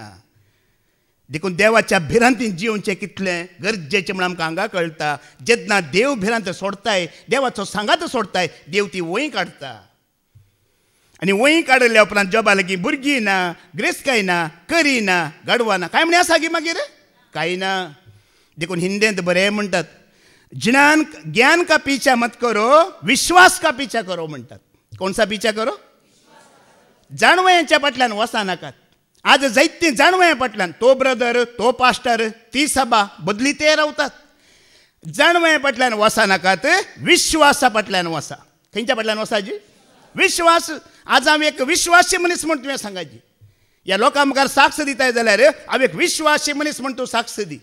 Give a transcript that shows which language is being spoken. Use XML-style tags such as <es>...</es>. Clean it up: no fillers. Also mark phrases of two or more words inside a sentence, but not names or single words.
<kok>देखून देवाच्या भिरांतीन जिवचें कितलें गरजेचें म्हण आमकां हांगा कळटा. जेन्ना देव भिरांत सोडताय, देवाचो सांगात सोडताय, देव ती वोय काडटा. आनी वोय काडल्या उपरांत जॉबा लागीं भुरगीं ना, ग्रेस्तकाय ना, करी ना, गाडवां ना, काय म्हणे आसा गी मागीर? कांय ना. देखून हिंदेंत बरें म्हणटात,</kok> <hi>ज्ञान का पीछा मत करो, विश्वास का पीछा करो म्हणटात. कोणसा पीछा करो?</hi> <kok>जाणवयांच्या फाटल्यान वचा नाकात. आज जायतीं जाणवया फाटल्यान तो ब्रदर, तो पास्टर, ती सभा बदली ते रावतात. जाणवया फाटल्यान वचा नाकात, विश्वासा फाटल्यान वचा. खंयच्या फाटल्यान वचा जी? विश्वास. आज हांव एक विश्वासी मनीस म्हूण तुवें सांगाची. ह्या लोकां मुखार साक्ष दिताय जाल्यार हांव एक विश्वासी मनीस म्हूण तूं साक्ष दी.</kok>